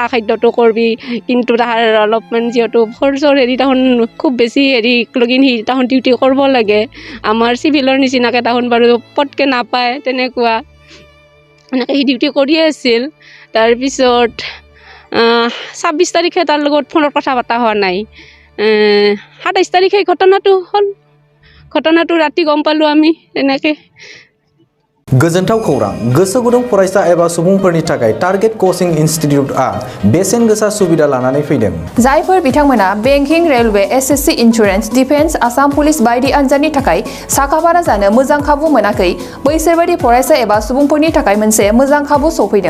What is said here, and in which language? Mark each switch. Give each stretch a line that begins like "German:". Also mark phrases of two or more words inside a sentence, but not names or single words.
Assamese: খাদ্যটো কৰিবি কিন্তু তাৰ অলপমান যিহেতু ফ'ৰ্চৰ হেৰি তাহোন খুব বেছি হেৰি লগিন সি তাহোন ডিউটি কৰিব লাগে আমাৰ চিভিলৰ নিচিনাকৈ তাহোন বাৰু পটকৈ নাপায় তেনেকুৱা এনেকৈ সি ডিউটি কৰিয়ে আছিল তাৰপিছত 26 তাৰিখে তাৰ লগত ফোনত কথা পতা হোৱা নাই 27 তাৰিখে ঘটনাটো হ'ল ঘটনাটো ৰাতি গম পালোঁ আমি এনেকৈ
Bodo: गोजोनथाव खौरां गोसो गुदुं फरायसा एबा सुबुंफोरनि थाखाय
English: target coaching
Bodo: इनस्टिट्यूटआ बेसेन गोसा सुबिदा लानानै फैदों जायफोर बिथांमोना
English: banking railway SSC insurance defence
Bodo: आसाम पुलिस बायदि आनजादनि थाखाय साखाफारा जानो मोजां खाबु मोनाखै बैसोर बायदि फरायसा एबा सुबुंफोरनि थाखाय मोनसे मोजां खाबु सफैदों